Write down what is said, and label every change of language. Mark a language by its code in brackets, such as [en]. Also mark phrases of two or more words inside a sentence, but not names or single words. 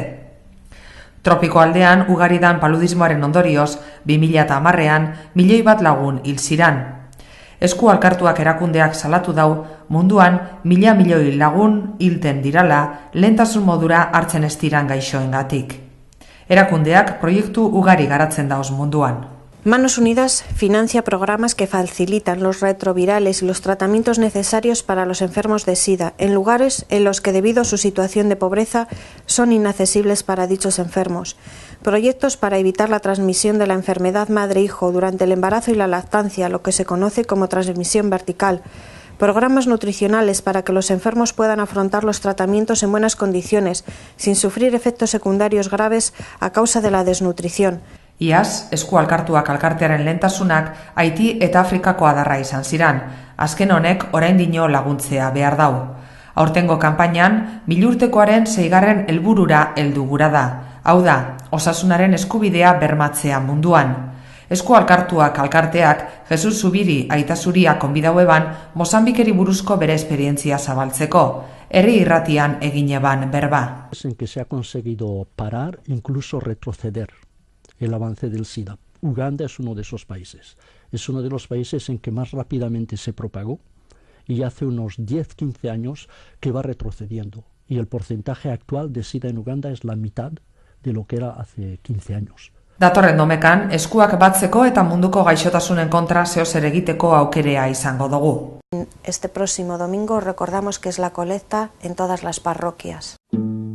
[eu] Tropiko aldean ugaridan paludismoaren ondorioz, 2010ean, 1.000.000 lagun hil ziran. Esku alkartuak erakundeak salatu dau, munduan 1.000.000 lagun hilten dirala lehentasun modura hartzen ez diran gaixoengatik. Erakundeak proiektu ugari garatzen dauz munduan. [es] Manos Unidas financia programas que facilitan los retrovirales y los tratamientos necesarios para los enfermos de SIDA en lugares en los que debido a su situación de pobreza son inaccesibles para dichos enfermos. Proyectos para evitar la transmisión de la enfermedad madre-hijo durante el embarazo y la lactancia, lo que se conoce como transmisión vertical. Programas nutricionales para que los enfermos puedan afrontar los tratamientos en buenas condiciones, sin sufrir efectos secundarios graves a causa de la desnutrición. [eu] Iaz, esku alkartuak alkartearen lehentasunak Haiti eta Afrikako adarra izan ziran. Azken honek oraindino laguntzea behar dau. Aurtengo kanpainan, 1000 urtekoaren 6. helburura heldu gura da. Hau da, osasunaren eskubidea bermatzea munduan. Esku alkartuak alkarteak Jesus Zubiri Aitasuria konbidau eban Mozambikeri buruzko bere esperientzia zabaltzeko. Herri irratian egin eban berba. [es] En que se ha conseguido parar, incluso retroceder el avance del SIDA. Uganda es uno de esos países. Es uno de los países en que más rápidamente se propagó y hace unos 10-15 años que va retrocediendo. Y el porcentaje actual de SIDA en Uganda es la mitad de lo que era hace 15 años. [eu] Datorren domekan, eskuak batzeko eta munduko gaixotasunen kontra zeozer egiteko aukerea izango dugu. [es] Este próximo domingo recordamos que es la colecta en todas las parroquias.